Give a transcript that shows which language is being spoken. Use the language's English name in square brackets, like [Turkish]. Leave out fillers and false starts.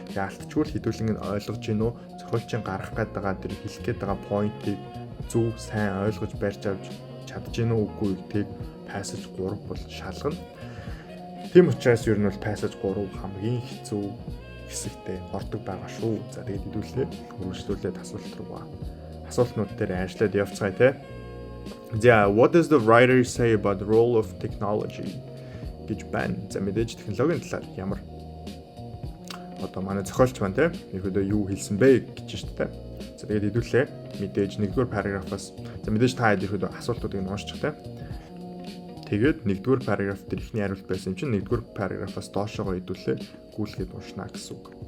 [Mongolian] Яалтчгүй хэдүүлэн нь ойлгож гинөө зохиолчийн гаргах гээд байгаа тэр хэлэх гээд байгаа point-ийг зөв сайн ойлгож барьж авч чадж гинөө үгүй гэдгийг passage 3 бол шалгана. Тийм учраас ер нь бол passage 3 хамгийн хэцүү хэсэгтээ ордог байгаа шүү. За тэгээд хэдүүлээ үргэлжлүүлээд асуулт руу асуултнууд дээр ажиллаад явцгаая те. [English] За what does the writer say about the role of technology [Mongolian] гэж байна. За мэдээж технологийн талаар ямар одоо манай зохиолч маань те ерөөдөө юу хэлсэн бэ гэж шүү дээ. За тэгээд хэдүүлээ мэдээж 1-р параграфаас за мэдээж та хэд ерөөдөө асуултуудыг уншчих те. Тэгээд 1-р параграф дээр ихний хариулт байсан чинь 1-р параграфаас доошогоо хэдүүлээ гүйлгээд уншна гэсэн үг.